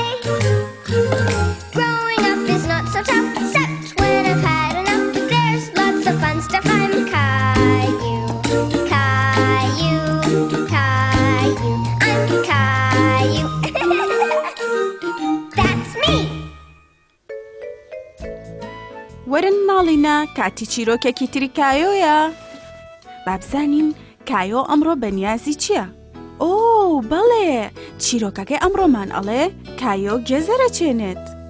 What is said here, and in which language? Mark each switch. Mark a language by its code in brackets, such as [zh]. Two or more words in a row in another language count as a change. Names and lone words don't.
[en] Growing up is not so tough, except when I've had enough. There's lots of fun stuff. I'm Caillou. Caillou, Caillou, I'm Caillou. That's me. [ckb] وەرن ماڵینە کاتی چیرۆکێکی تری کایۆیە. با بزانین کایۆ ئەمڕۆ بەنیازی چییە؟ ئۆ بەڵێ چیرۆکەکەی ئەمڕۆمان ئەڵێ کایۆ گێزەرە چێنێت.